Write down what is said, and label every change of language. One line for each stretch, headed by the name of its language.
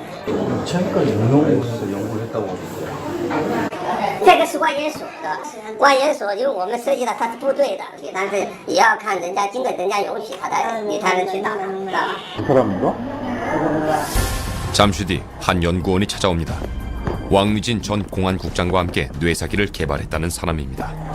Korean: 2000까지 응용해서 연구를 했다고 하던데.
Chinese: 这个是万元所的，万元所就是我们涉及到他是部队的，但是也要看人家经过人家允许，你才能去打，知道吧？
Korean: 사람인가? 잠시 뒤 한 연구원이 찾아옵니다. 왕리진 전 공안국장과 함께 뇌사기를 개발했다는 사람입니다.